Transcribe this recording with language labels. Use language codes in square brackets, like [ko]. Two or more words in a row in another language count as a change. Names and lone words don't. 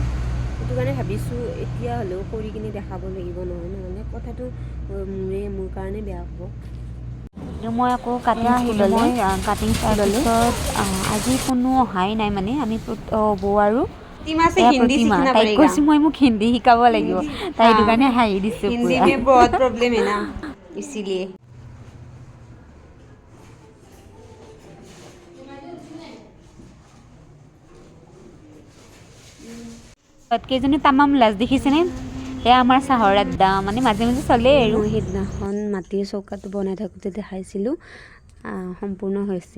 [as] সেইটো কাৰণে ভাবিছোঁ এতিয়া হ'লেও কৰি কিনে দেখাব লাগিব, নহ'লে কথাটো মোৰ কাৰণে বেয়া হ'ব। মই আকৌ কাটিং স্কুললৈ আজি কোনো অহাই নাই, মানে আমি বৌ আৰু প্ৰতিমা, তাইক কৈছোঁ মই মোক হিন্দী শিকাব লাগিব, তাই সেইটো কাৰণে হাঁহি দিছোঁ। [hi] হিন্দী में बहुत प्रॉब्लम है ना, इसीलिए। কেইজনী তামাম লাজ দেখিছেনে? এয়া আমাৰ চাহৰ আড্ডা, মানে মাজে মাজে চলে আৰু। মই সেইদিনাখন মাটিৰ চৌকাটো বনাই থাকোঁতে দেখাইছিলোঁ, সম্পূৰ্ণ হৈছে।